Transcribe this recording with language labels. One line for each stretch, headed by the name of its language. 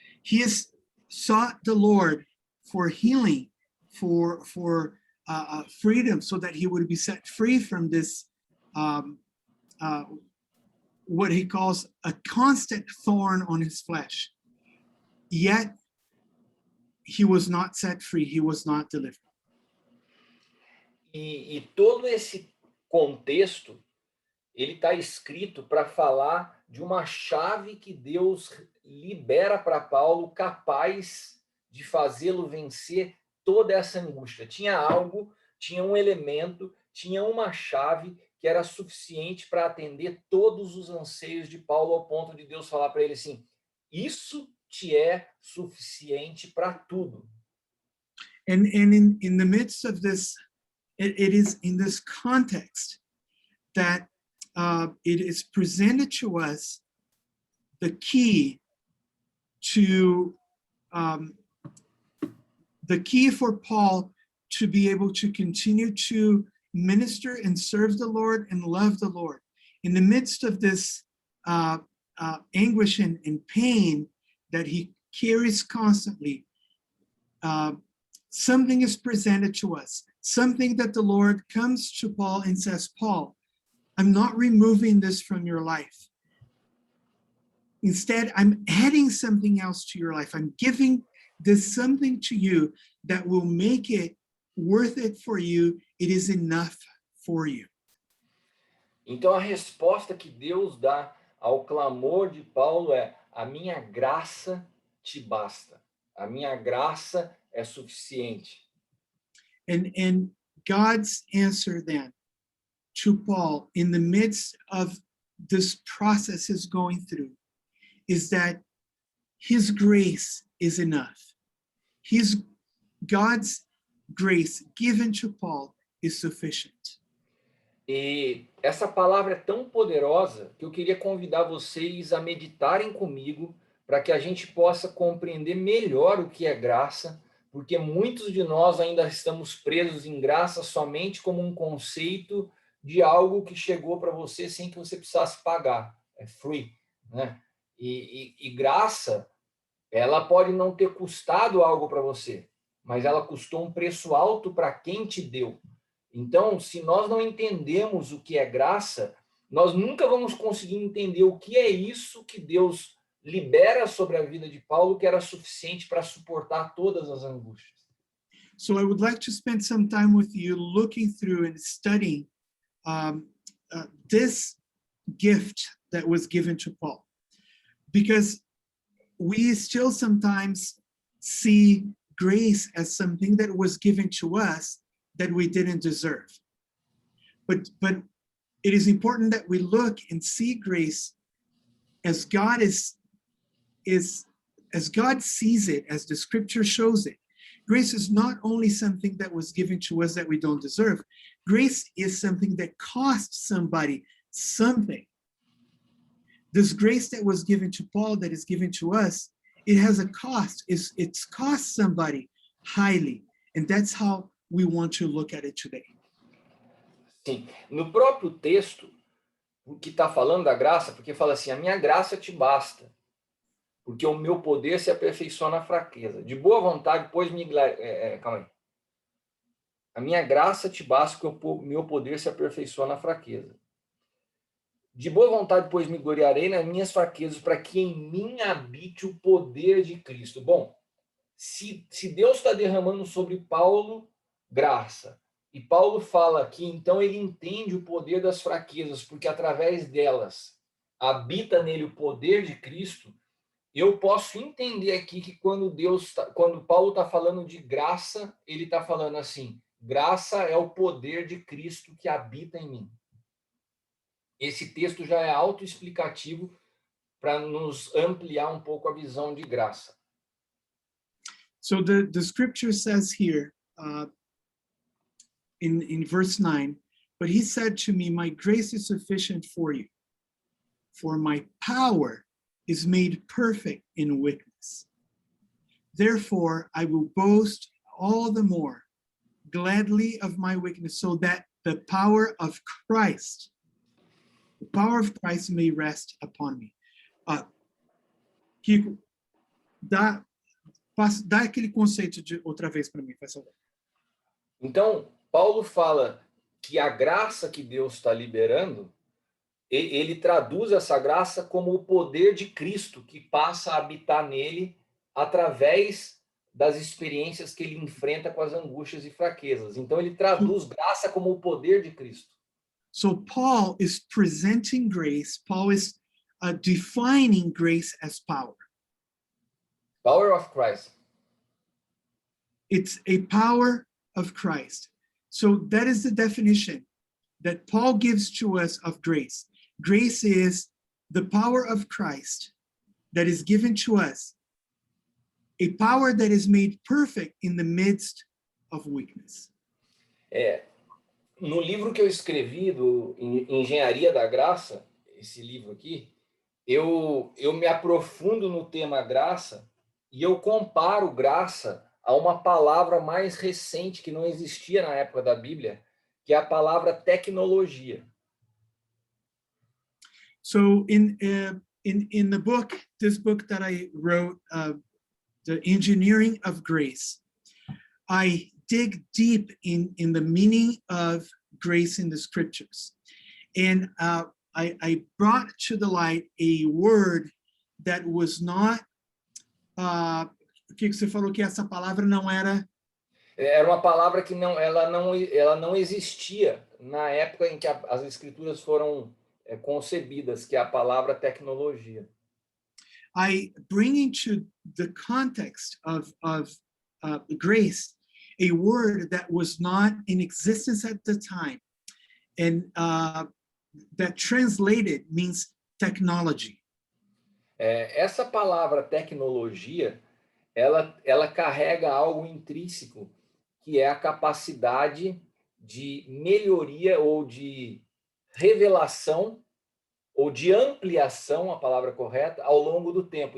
English: He has sought the Lord for healing, for freedom, so that he would be set free from this what he calls a constant thorn on his flesh. Yet he was not set free, he was not delivered.
Portuguese: E todo esse contexto, ele está escrito para falar de uma chave que Deus libera para Paulo, capaz de fazê-lo vencer toda essa angústia. Tinha algo, tinha um elemento, tinha uma chave que era suficiente para atender todos os anseios de Paulo, ao ponto de Deus falar para ele assim: isso te é suficiente para tudo.
English: And in the midst of this, it is in this context that it is presented to us the key for Paul to be able to continue to minister and serve the Lord and love the Lord. In the midst of this anguish and pain that he carries constantly, something is presented to us, something that the Lord comes to Paul and says, Paul, I'm not removing this from your life. Instead, I'm adding something else to your life. I'm giving this something to you that will make it worth it for you. It is enough for you.
Portuguese: Então a resposta que Deus dá ao clamor de Paulo é: a minha graça te basta. A minha graça é suficiente.
English: And God's answer then to Paul in the midst of this process he's going through is that his grace is enough. God's grace given to Paul is sufficient.
Portuguese: E essa palavra é tão poderosa que eu queria convidar vocês a meditarem comigo para que a gente possa compreender melhor o que é graça, porque muitos de nós ainda estamos presos em graça somente como um conceito de algo que chegou para você sem que você precisasse pagar. É free, né? E graça, ela pode não ter custado algo para você, mas ela custou um preço alto para quem te deu. Então, se nós não entendemos o que é graça, nós nunca vamos conseguir entender o que é isso que Deus libera sobre a vida de Paulo, que era suficiente para suportar todas as angústias.
English: So I would like to spend some time with you looking through and studying this gift that was given to Paul. Because we still sometimes see grace as something that was given to us that we didn't deserve. But it is important that we look and see grace as God as God sees it, as the scripture shows it. Grace is not only something that was given to us that we don't deserve. Grace is something that cost somebody something. This grace that was given to Paul, that is given to us, it has a cost. It's cost somebody highly. And that's how we want to look at it today.
Portuguese: Sim, no próprio texto, o que está falando da graça, porque fala assim, a minha graça te basta, porque o meu poder se aperfeiçoa na fraqueza. De boa vontade, pois me... calma aí. A minha graça te basta, porque o meu poder se aperfeiçoa na fraqueza. De boa vontade, pois me gloriarei nas minhas fraquezas, para que em mim habite o poder de Cristo. Bom, se Deus está derramando sobre Paulo graça, e Paulo fala aqui, então ele entende o poder das fraquezas, porque através delas habita nele o poder de Cristo, eu posso entender aqui que quando Paulo está falando de graça, ele está falando assim, graça é o poder de Cristo que habita em mim. Esse texto já é autoexplicativo para nos ampliar um pouco a visão de graça.
English: So the scripture says here in verse 9, but he said to me, my grace is sufficient for you, for my power is made perfect in weakness. Therefore, I will boast all the more gladly of my weakness, so that the power of Christ may rest upon me.
Portuguese: Kiko, dá aquele conceito de outra vez para mim, faz favor. Então, Paulo fala que a graça que Deus está liberando, ele traduz essa graça como o poder de Cristo que passa a habitar nele através das experiências que ele enfrenta com as angústias e fraquezas. Então, ele traduz graça como o poder de Cristo.
English: So Paul is presenting grace. Paul is defining grace as power. Power of Christ. It's a power of Christ. So that is the definition that Paul gives to us of grace. Grace is the power of Christ that is given to us, a power that is made perfect in the midst of weakness.
Portuguese: No livro que eu escrevi, do Engenharia da Graça, esse livro aqui, eu me aprofundo no tema graça e eu comparo graça a uma palavra mais recente que não existia na época da Bíblia, que é a palavra tecnologia.
English: So in the book, this book that I wrote, The Engineering of Grace, I dig deep in the meaning of grace in the scriptures. And I brought to the light a word that was not.
Portuguese: O que você falou que essa palavra não era? Era uma palavra que ela não existia na época em que as escrituras foram concebidas, que é a palavra tecnologia.
English: I bring into the context of grace a word that was not in existence at the time, and that translated means technology.
Portuguese: Essa palavra tecnologia, ela carrega algo intrínseco, que é a capacidade de melhoria ou de revelação ou de ampliação, a palavra correta, ao longo do tempo.